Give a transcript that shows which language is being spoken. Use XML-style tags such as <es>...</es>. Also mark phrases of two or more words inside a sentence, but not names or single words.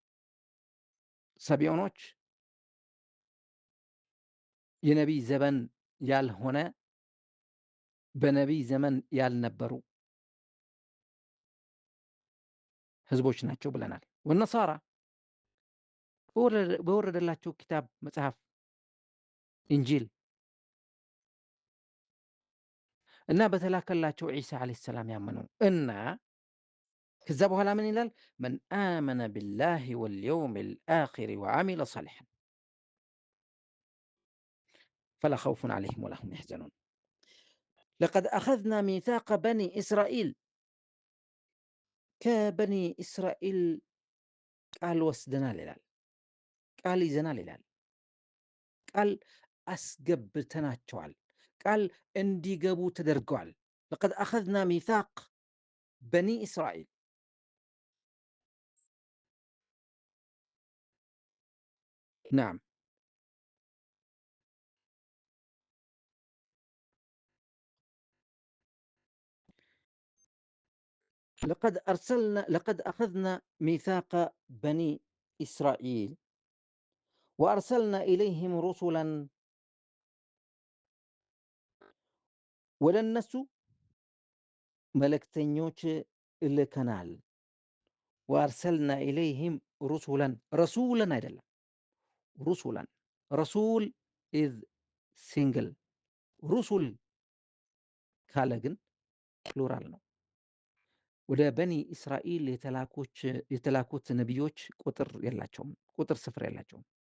<am>ሳቢኦኖች የነቢይ ዘመን ያልሆነ በነቢይ ዘመን ያልነበሩ ህዝቦች ናቸው ብለናል። ወነሳራ በወረደላቸው ኪታብ መጽሐፍ ኢንጂል እና በተላከላቸው ዒሳ</am> <ar>عليه السلام</ar> <am>ያመኑ እና ከዛ በኋላ ምን ይላል?</am> <ar>من آمن بالله واليوم الآخر وعمل صالحا فلا خوف عليهم ولا هم يحزنون። لقد أخذنا ميثاق بني إسرائيل</ar> <am>ከበኒ እስራኤል ቃል ወስደናል ይላል። ቃል ይዘናል ይላል። ቃል አስገብተናቸዋል። ቃል እንዲገቡ ተደርገዋል።</am> <ar>لقد أخذنا ميثاق بني إسرائيل ናም لقد أخذنا ميثاق بني إسرائيل وأرسلنا إليهم رسلا</ar> <am>ወደ እነሱ መልእክተኞች ልከናል።</am> <ar>وأرسلنا إليهم رسلا رسولا</ar> <am>አይደለም ሩሱለን ረሱል</am> <en>is single</en> <am>ሩሱል ካለ ግን ፕሉራል ነው። ወደ በኒ እስራኤል የተላኩት ነቢዮች ቁጥር የላቸውም፣ ቁጥር ስፍር የላቸውም።</am>